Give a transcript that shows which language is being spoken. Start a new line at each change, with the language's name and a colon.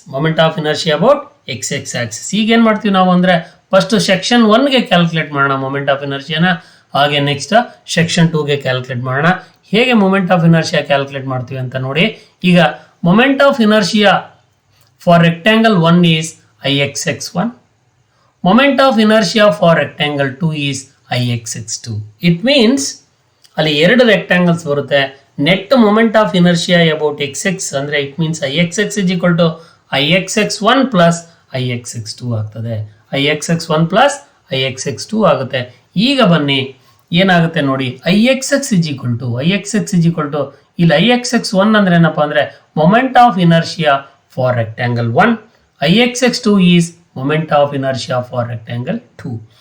Kannada: Moment of inertia about X Axis. ಈಗ ಏನು ಮಾಡ್ತೀವಿ ನಾವು ಅಂದರೆ ಫಸ್ಟ್ ಸೆಕ್ಷನ್ 1ಗೆ ಕ್ಯಾಲ್ಕುಲೇಟ್ ಮಾಡೋಣ ಮೊಮೆಂಟ್ ಆಫ್ ಇನರ್ಷಿಯಾನ, ಹಾಗೆ ನೆಕ್ಸ್ಟ್ ಸೆಕ್ಷನ್ 2ಗೆ ಕ್ಯಾಲ್ಕುಲೇಟ್ ಮಾಡೋಣ. ಹೇಗೆ
English: Moment of inertia calculate ಮಾಡ್ತೀವಿ ಅಂತ ನೋಡಿ. ಈಗ moment of inertia for rectangle 1 is Ixx1. Moment of inertia for rectangle 2 is Ixx2. It means
Kannada: ಅಲ್ಲಿ ಎರಡು ರೆಕ್ಟ್ಯಾಂಗಲ್ಸ್ ಬರುತ್ತೆ.
English: Net moment of inertia about xx ಅಂದರೆ it means Ixx is equal to Ixx1 plus Ixx2 ಆಗ್ತದೆ. Ixx1 plus Ixx2 ಆಗುತ್ತೆ.
Kannada: ಈಗ ಬನ್ನಿ ಏನಾಗುತ್ತೆ ನೋಡಿ, Ixx is equal to ಇಲ್ಲಿ Ixx1 ಅಂದ್ರೆ ಏನಪ್ಪ ಅಂದರೆ moment of inertia for rectangle 1.
English: Ixx2 is moment of inertia for rectangle 2.